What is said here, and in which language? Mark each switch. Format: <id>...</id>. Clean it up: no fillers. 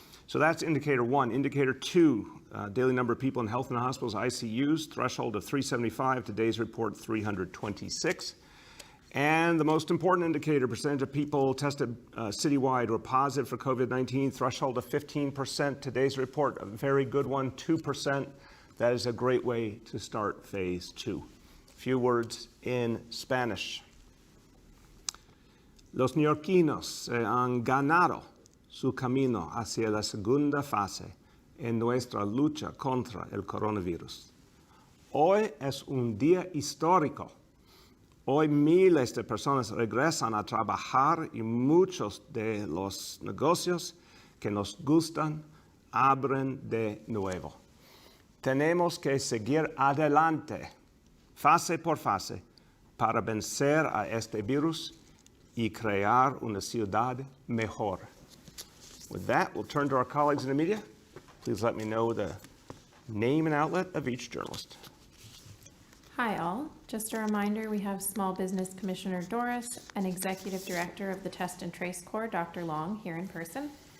<en>So that's indicator one. Indicator two, daily number of people in health and hospitals, ICUs, threshold of 375, today's report 326. And the most important indicator, percentage of people tested citywide were positive for COVID-19, threshold of 15%. Today's report, a very good one, 2%. That is a great way to start phase two. A few words in Spanish.</en> <es>Los neoyorquinos se han ganado su camino hacia la segunda fase en nuestra lucha contra el coronavirus. Hoy es un día histórico. Hoy miles de personas regresan a trabajar y muchos de los negocios que nos gustan abren de nuevo. Tenemos que seguir adelante, fase por fase, para vencer a este virus y crear una ciudad mejor.</es> <en>With that, we'll turn to our colleagues in the media. Please let me know the name and outlet of each journalist. Hi all. Just a reminder, we have Small Business Commissioner Doris and Executive Director of the Test and Trace Corps, Dr. Long, here in person.</en>